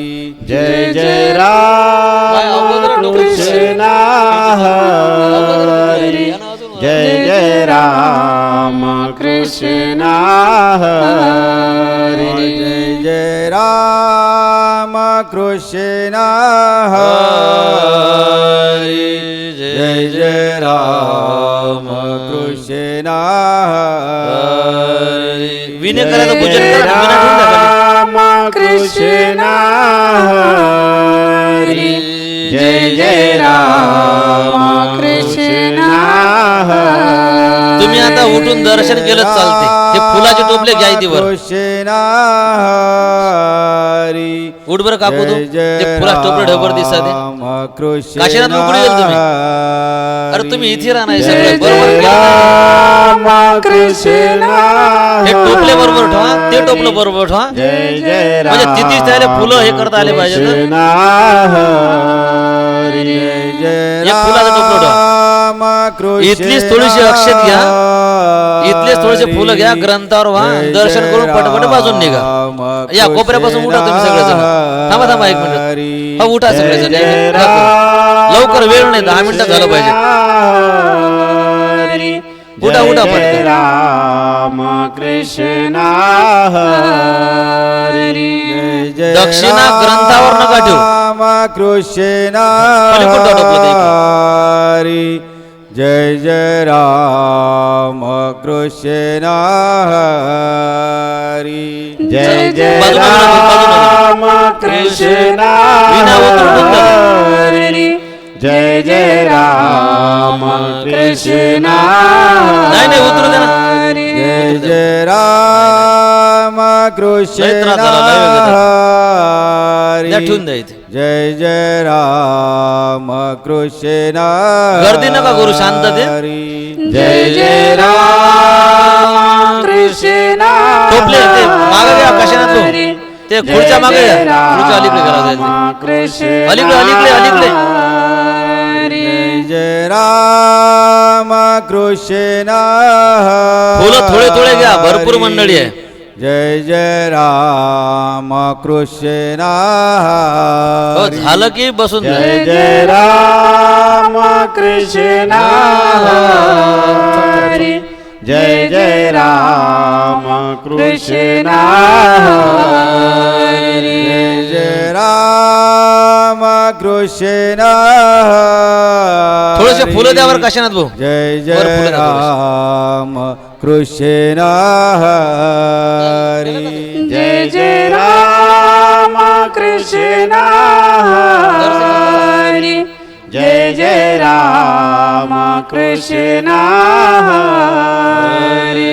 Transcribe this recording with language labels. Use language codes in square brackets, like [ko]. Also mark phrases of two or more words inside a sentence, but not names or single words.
[mr] जय जय राम कृष्ण हरी जय जय राम कृष्ण हरी जय जय राम कृष्ण हरी जय जय राम कृष्ण हरी. विनय करायचं पूजन करा ना, विना ठेवून द्या खाली. राम कृष्ण हरी. जय जय राम कृष्ण हरी. तुम्ही आता उठून दर्शन केलं चालते. हे फुलाचे टोपले घ्या इथे वर. कृष्ण हरी. उठ बरं काकू तू. ते फुलाचे टोपले ढबर दिसतात ते. कृष्ण काशीनाथ उकडे गेले तुम्ही. अरे तुम्ही इथे राहणार जय सगळे जय बरोबर केलं. राम कृष्ण हे टोपले बरोबर ठेवा, ते टोपलं बरोबर ठेवा. जय जय म्हणजे तिथेच त्याला फुलं हे करता आले पाहिजे ना. कृष्ण हरी. एक फुलाचं टोपलं ठेवा. इथलीच थोडीशी अक्षत घ्या, इथलेच थोडेसे फुलं घ्या, ग्रंथावर व्हा, दर्शन करून पटपट बाजून निघा. या कोपऱ्यापासून उठा तुम्ही सगळेजण. थांबा थांबा एक मिनिट. हा उठा सगळेजण. लवकर वेळ नाही, 10 मिनिटं झालं पाहिजे. उठा उठा जय पटकन. राम कृष्ण हरी. दक्षिणा ग्रंथावर नका ठेवू. कृष्ण पलीकडून टोपलं ते इकडं. हरी. जय जय राम कृष्ण हरी. जय जय बाजूला राम कृष्ण हरी. जय जय राम कृष्ण नाही नाही उतरू दे ना. जय जय राम कृष्ण लय त्रास झाला, लय वेळ घेतला. हरी. द्या ठेवून द्या इथे. जय जय राम कृष्ण गर्दी नका करू, शांततेत. हरी. जय जय राम कृष्ण टोपले ते मागे घ्या काशीनाथ तू. ते खुर्च्या मागे घ्या. खुर्च्या अलीकडे करा जायचं. अलीकडे अलीकडे अलीकडे. जय जय राम कृष्ण फुलं थोडे थोडे घ्या, भरपूर मंडळी आहे. जय जय राम कृष्ण हो झालं की बसून जा. जय जय राम कृष्ण हरी. जय जय राम कृष्ण हरी. जय जय राम कृष्ण थोडेसे फुलं द्यावर काशीनाथ भाऊ. जय वर जय फुलं द्या थोडेसे. राम कृष्ण हरी. जय जय राम कृष्ण हरी. जय जय राम कृष्ण हरी.